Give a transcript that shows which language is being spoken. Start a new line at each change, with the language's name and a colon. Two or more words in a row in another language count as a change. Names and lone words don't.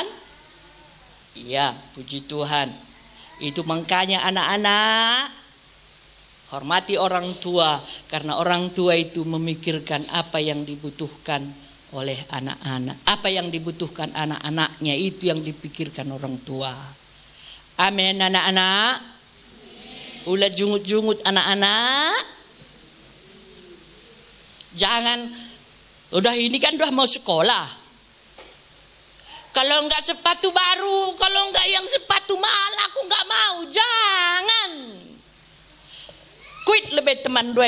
Indonesian: Iya, puji Tuhan. Itu makanya anak-anak hormati orang tua, karena orang tua itu memikirkan apa yang dibutuhkan oleh anak-anak. Apa yang dibutuhkan anak-anaknya itu yang dipikirkan orang tua. Amin anak-anak.
Sundanese: Ulah jungut-jungut anak-anak.
Indonesian: Jangan, udah ini kan udah mau sekolah. Kalau enggak sepatu baru, kalau enggak yang sepatu mahal aku enggak mau. Jangan. Quit lebih teman dua.